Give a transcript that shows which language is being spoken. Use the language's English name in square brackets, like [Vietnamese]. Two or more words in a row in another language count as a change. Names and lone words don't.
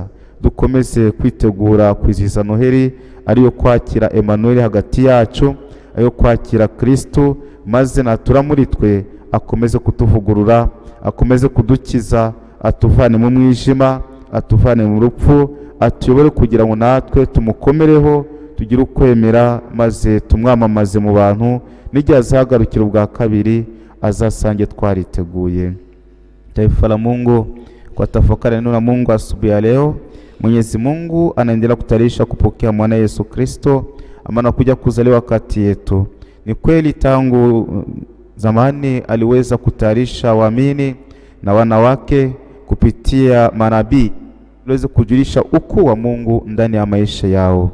[Kinyarwanda] Dukomeze kwitegura kwizihiza Noheli, ariyo kwakira Emmanuel hagati yacu, ayo kwakira Kristo, maze natura muri twe akomeze kutuvugurura, akomeze kudukiza, atuvane mu mwijima, atuvane mu rupfu, atuyobore kugira ngo natwe tumukomereho, tugire ukwemera, maze tumwamamaze mu bantu, n'igihe azagarukira ubwa kabiri azasange twariteguye. [Swahili] Taifa la Mungu, kwa tafakari neno la Mungu asubuhi ya leo, Mwenyezi Mungu anaendelea kutayarisha kupokea mwana Yesu Kristo ambaye anakuja kuzaliwa kati yetu. Ni kweli tangu zamani aliweza kutayarisha waamini na wanawake kupitia manabii aliweza kujulisha ukuu wa Mungu ndani ya maisha yao.